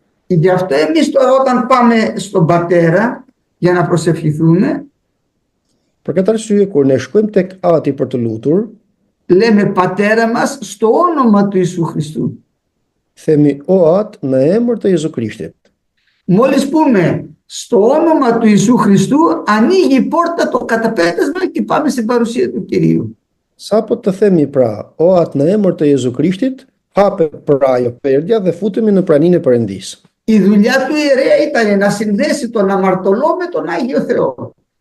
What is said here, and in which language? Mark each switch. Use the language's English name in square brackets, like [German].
[Greek] Γι' αυτό εμείς τώρα όταν πάμε στον Πατέρα για να προσευχηθούμε, [Albanian] Për këtë arsye kur ne shkojmë tek Ati për të lutur, [Greek] λέμε Πατέρα μας στο όνομα του Ιησού Χριστού. [Albanian] themi o At në emër të Jezu Krishtit. [Greek] Μόλις πούμε στο όνομα του Ιησού Χριστού, ανοίγει η πόρτα το καταπέτασμα και πάμε στην παρουσία του Κυρίου. [Albanian] Sapo të themi pra o At në emër të Jezu Krishtit, hapet pra ajo perdja dhe futemi në praninë e Perëndisë. [Greek] Η δουλειά του ιερέα ήταν να συνδέσει τον αμαρτωλό με τον Άγιο Θεό.